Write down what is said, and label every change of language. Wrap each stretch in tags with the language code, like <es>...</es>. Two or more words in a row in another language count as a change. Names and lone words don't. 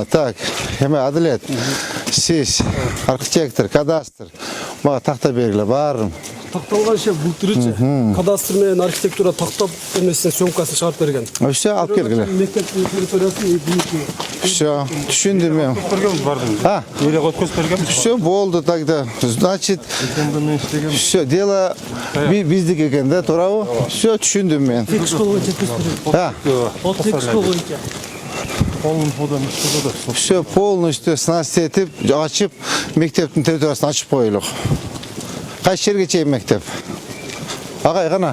<ky>Так, эме Адилет, сиз архитектор, кадастр. Мага такта бергиле, баарын. Такталганча бултырычы. Кадастр менен архитектура тактап эмесин сөмкасын чыгарып берген. Всё, алып келгиле. Мектептин территориясын Всё, түшүндүм мен. Эле өткөзүп бергенбиз. Всё болды тогда.</ky> <ru>Значит, всё, дело</ru> <ky>биздики экен да, туурабы? Всё, түшүндүм мен.</ky> <ru>Все полностью</ru> <ky>снасть этип, ачып, мектептин территориясын ачып коелук. Кайсы жерге чейин мектеп? Агай гана.</ky>